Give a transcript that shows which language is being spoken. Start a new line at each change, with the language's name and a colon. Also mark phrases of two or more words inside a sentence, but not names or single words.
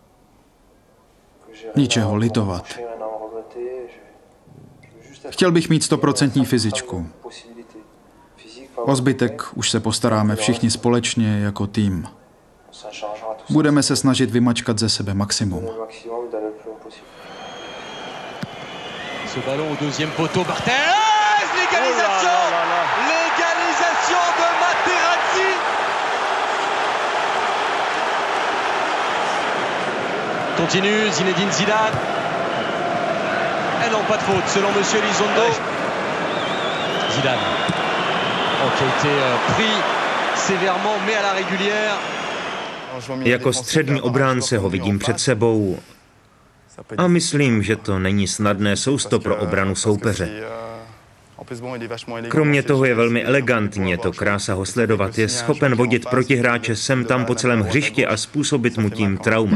Czech: Ničeho litovat. Chtěl bych mít 100% fyzičku. O zbytek už se postaráme všichni společně jako tým. Budeme se snažit vymačkat ze sebe maximum.
French: Ce ballon au deuxième poteau, Barthez, l'égalisation, l'égalisation de Materazzi. Continue Zinedine Zidane. Et non, pas de faute, selon Monsieur Elizondo. Zidane, qui a été pris sévèrement, mais à la régulière.
Czech: Jako střední obránce ho vidím před sebou a myslím, že to není snadné sousto pro obranu soupeře. Kromě toho je velmi elegantní, je to krása ho sledovat, je schopen vodit protihráče sem tam po celém hřišti a způsobit mu tím trauma.